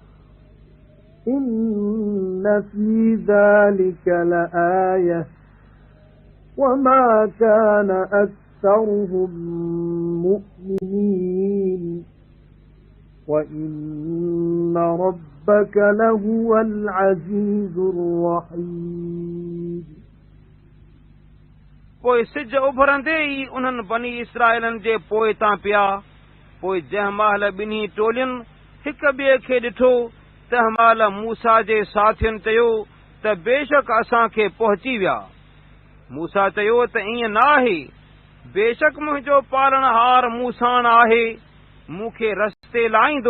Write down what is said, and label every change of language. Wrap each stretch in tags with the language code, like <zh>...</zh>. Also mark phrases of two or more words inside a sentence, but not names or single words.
<ar>إن في ذلك لآية وما كان أكثرهم مؤمنين وإن ربك لهو العزيز الرحيم।</ar> <sd>पोइ सिज उभरंदे ई उन्हनि बनी इसराइलनि जे पोइ तां पिया। पोइ जंहिं महिल ॿिन्ही टोलियुनि हिक ॿिए खे ॾिठो, तंहिं महिल मूसा जे साथियुनि चयो त बेशक असांखे पहुची विया। मूसा चयो त ईअं न आहे, बेशक मुंहिंजो पालनहार मूसाण आहे, मूंखे रस्ते लाहींदो।</sd>